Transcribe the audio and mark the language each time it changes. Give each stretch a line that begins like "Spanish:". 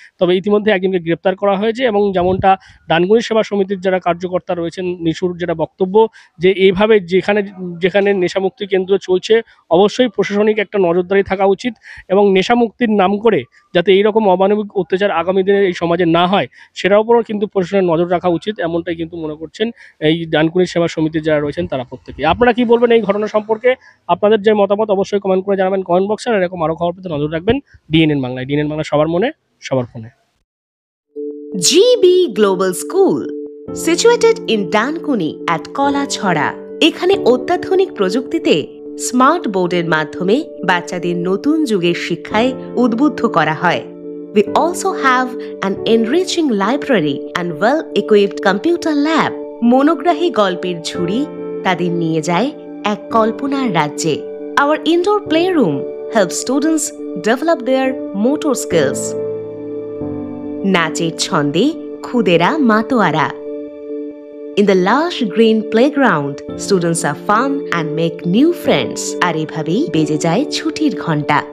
Bangla: তবে ইতিমধ্যে একজনকে গ্রেপ্তার করা হয়েছে, এবং যেমনটা ডানকুনি সেবা সমিতির যারা কার্যকর্তা রয়েছেন, নিশুর যেটা বক্তব্য, যে এইভাবে যেখানে নেশামুক্তি কেন্দ্র চলছে অবশ্যই প্রশাসনিক একটা নজরদারি থাকা উচিত, এবং নেশামুক্তির নাম করে যাতে এইরকম অমানবিক অত্যাচার আগামী দিনে এই সমাজে না হয় সেটার উপরও কিন্তু প্রশাসনের নজর রাখা উচিত, এমনটাই কিন্তু মনে করছেন এই ডানকুনি সেবা সমিতির যারা রয়েছেন তারা প্রত্যেকে। আপনারা কি বলবেন এই ঘটনা সম্পর্কে? আপনাদের যে মতামত অবশ্যই কমেন্ট করে জানাবেন কমেন্ট বক্সে। আর এরকম আরও খবর পেতে নজর রাখবেন ডিএনএন বাংলায়। ডিএনএন বাংলা সবার মনে, সবার ফোনে।
English: GB Global School, situated in Dankuni at Kolachhora.
Bangla: এখানে অত্যাধুনিক প্রযুক্তিতে স্মার্ট বোর্ডের মাধ্যমে বাচ্চাদের নতুন যুগের শিক্ষায় উদ্বুদ্ধ করা হয়।
English: We also have an enriching library and well-equipped computer lab.
Bangla: মনোগ্রাহী গল্পের ঝুড়ি তাদের নিয়ে যায় এক কল্পনার রাজ্যে।
English: Our indoor playroom helps students develop their motor skills.
Bangla: নাচের ছন্দে খুদেরা মাতোয়ারা.
English: In the lush green playground, students have fun and make new friends.
Bangla: আর এভাবেই বেজে যায় ছুটির ঘন্টা.